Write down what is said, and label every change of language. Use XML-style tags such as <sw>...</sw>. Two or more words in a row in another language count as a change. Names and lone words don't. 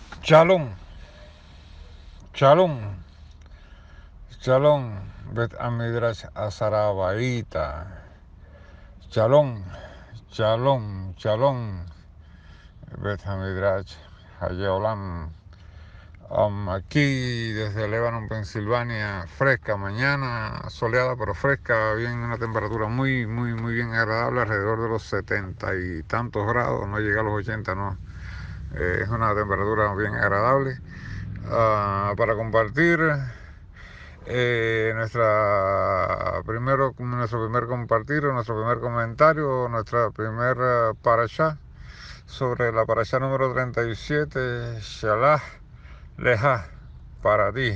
<he>שלום, שלום, שלום, Bet Amidrash Azarabaita, שלום, שלום, שלום, Bet Amidrash Hayeolam.</he> <es>Aquí desde Lebanon, Pensilvania, fresca, mañana soleada pero fresca, bien una temperatura muy bien agradable, alrededor de los 70 y tantos grados, no llega a los 80, no. Es una temperatura bien agradable para compartir nuestro primer compartir, nuestro primer comentario, nuestra primera parashá sobre la parashá número 37, Shalah Leja, para ti.</es>